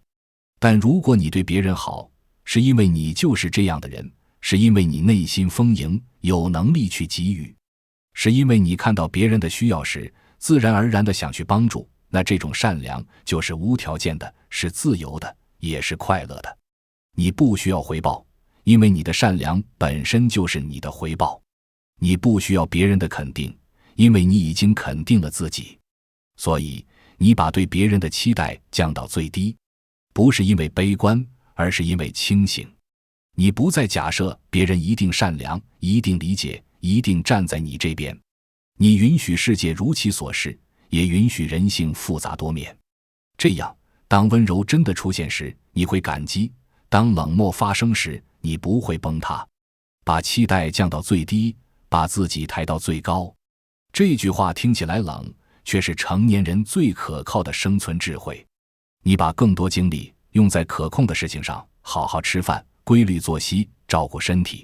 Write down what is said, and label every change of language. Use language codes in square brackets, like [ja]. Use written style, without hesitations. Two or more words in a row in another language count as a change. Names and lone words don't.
[zh] 但如果你對別人好，是因為你就是這樣的人，是因為你內心豐盈，有能力去給予，是因為你看到別人的需要時，自然而然地想去幫助，那這種善良就是無條件的，是自由的，也是快樂的。你不需要回報，因為你的善良本身就是你的回報。你不需要別人的肯定，因為你已經肯定了自己。所以你把对別人的期待降到最低，不是因為悲觀，而是因為清醒。你不再假設別人一定善良，一定理解，一定站在你這邊。你允許世界如其所是，也允許人性複雜多面。這樣，當溫柔真的出現時，你會感激；當冷漠發生時，你不會崩塌。把期待降到最低，把自己抬到最高。這句話聽起来冷，卻是成年人最可靠的生存智慧。你把更多精力用在可控的事情上，好好吃飯，規律作息，照顧身體。